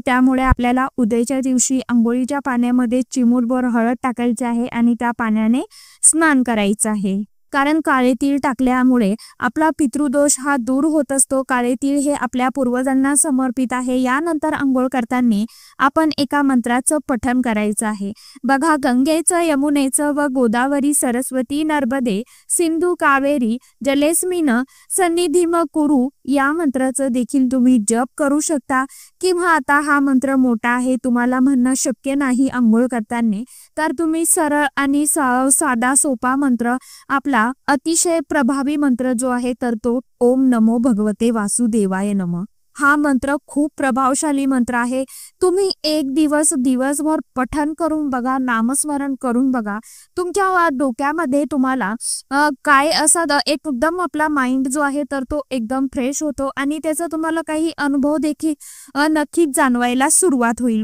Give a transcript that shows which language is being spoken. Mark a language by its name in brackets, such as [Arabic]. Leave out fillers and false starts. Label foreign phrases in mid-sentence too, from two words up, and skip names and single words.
[Marathi] त्यामुळे आपल्याला उद्याच्या दिवशी अंघोळीच्या पाण्यामध्ये चिमूटभर हळद टाकायची आहे आणि त्या पाण्याने स्नान करायचं आहे. कारण काळे तीळ टाकल्यामुळे आपला पितृदोष हा दूर होत असतो. काळे तीळ हे आपल्या पूर्वजांना समर्पित आहे. यानंतर अंघोळ करताना आपण एका मंत्राचं पठण करायचं आहे. बघा, गंगेचं, यमुनेचं व गोदावरी, सरस्वती, नर्मदे, सिंधू, कावेरी [Sanskrit] जलेस्मिन सन्निधिम कुरु [Marathi] या मंत्राचं देखील तुम्ही जप करू शकता. किंवा आता हा मंत्र मोठा आहे, तुम्हाला म्हणणं शक्य नाही अंघोळ करताना, तर तुम्ही सरळ आणि साधा सोपा मंत्र, आपला अतिशय प्रभावी मंत्र जो आहे तर तो [Sanskrit] ओम नमो भगवते वासुदेवाय नमः. [Marathi] हा मंत्र खूप प्रभावशाली मंत्र आहे. तुम्ही एक दिवसभर पठण करून बघा, नामस्मरण करून बघा. तुमच्या डोक्यामध्ये तुम्हाला काय असं एकदम आपला माइंड जो आहे तर तो एकदम फ्रेश होतो आणि त्याचा तुम्हाला काही अनुभव देखील नक्कीच जाणवायला सुरुवात होईल.